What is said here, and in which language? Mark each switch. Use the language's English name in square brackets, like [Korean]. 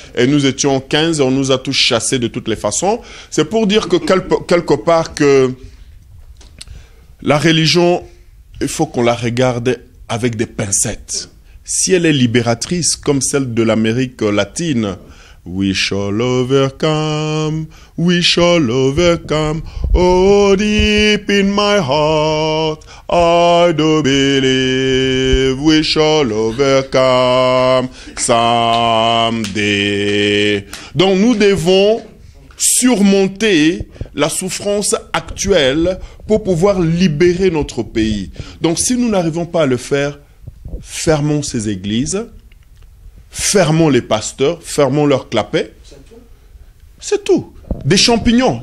[French] Et nous étions 15 et on nous a tous chassés de toutes les façons. C'est pour dire que quelque part que la religion, il faut qu'on la regarde avec des pincettes. Si elle est libératrice comme celle de l'Amérique latine, [English] we shall overcome, we shall overcome. Oh, deep in my heart, I do believe we shall overcome someday. [French] Donc nous devons surmonter la souffrance actuelle pour pouvoir libérer notre pays. Donc si nous n'arrivons pas à le faire, fermons ces églises, fermons les pasteurs, fermons leurs clapets. C'est tout. Des champignons.